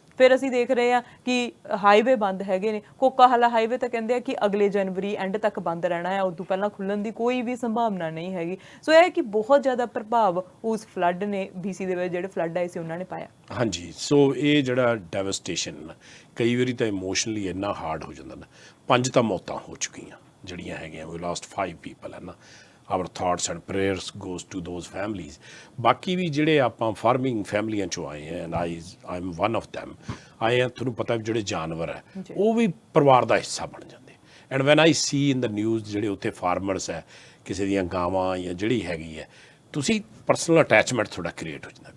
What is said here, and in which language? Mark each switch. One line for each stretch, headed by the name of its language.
Punjabi: ਫਿਰ ਅਸੀਂ ਦੇਖ ਰਹੇ ਹਾਂ ਕਿ ਹਾਈਵੇ ਬੰਦ ਹੈਗੇ ਨੇ। ਕੋਕਾਹਲਾ ਹਾਈਵੇ ਤਾਂ ਕਹਿੰਦੇ ਆ ਕਿ ਅਗਲੇ ਜਨਵਰੀ ਐਂਡ ਤੱਕ ਬੰਦ ਰਹਿਣਾ ਹੈ, ਉਦੋਂ ਪਹਿਲਾਂ ਖੁੱਲ੍ਹਣ ਦੀ ਕੋਈ ਵੀ ਸੰਭਾਵਨਾ ਨਹੀਂ ਹੈਗੀ। ਸੋ ਇਹ ਹੈ ਕਿ ਬਹੁਤ ਜ਼ਿਆਦਾ ਪ੍ਰਭਾਵ ਉਸ ਫਲੱਡ ਨੇ, BC ਦੇ ਵਿੱਚ ਜਿਹੜੇ ਫਲੱਡ ਆਏ ਸੀ ਉਹਨਾਂ ਨੇ ਪਾਇਆ। ਹਾਂਜੀ, ਸੋ ਇਹ ਜਿਹੜਾ ਡੈਵਸਟੇਸ਼ਨ ਕਈ ਵਾਰੀ ਤਾਂ ਇਮੋਸ਼ਨਲੀ ਇੰਨਾ ਹਾਰਡ ਹੋ ਜਾਂਦਾ ਨਾ। 5 ਤਾਂ ਮੌਤਾਂ ਹੋ ਚੁੱਕੀਆਂ ਜਿਹੜੀਆਂ ਹੈਗੀਆਂ,
English: ਵੀ last 5 people
Punjabi: ਹੈ ਨਾ।
English: our thoughts and prayers goes to those families।
Punjabi: ਬਾਕੀ ਵੀ ਜਿਹੜੇ ਆਪਾਂ ਫਾਰਮਿੰਗ ਫੈਮਲੀਆਂ ਚੋਂ ਆਏ ਹੈ, and
English: I'm one of them,
Punjabi: ਆਏ ਆ। ਤੁਹਾਨੂੰ ਪਤਾ ਜਿਹੜੇ ਜਾਨਵਰ ਹੈ ਉਹ ਵੀ ਪਰਿਵਾਰ ਦਾ ਹਿੱਸਾ ਬਣ ਜਾਂਦੇ।
English: and when I see in the news
Punjabi: ਜਿਹੜੇ ਉੱਥੇ ਫਾਰਮਰਸ ਹੈ, ਕਿਸੇ ਦੀਆਂ ਗਾਵਾਂ ਜਾਂ ਜਿਹੜੀ ਹੈਗੀ ਹੈ, ਤੁਸੀਂ ਪਰਸਨਲ ਅਟੈਚਮੈਂਟ ਤੁਹਾਡਾ ਕ੍ਰੀਏਟ ਹੋ ਜਾਂਦਾ।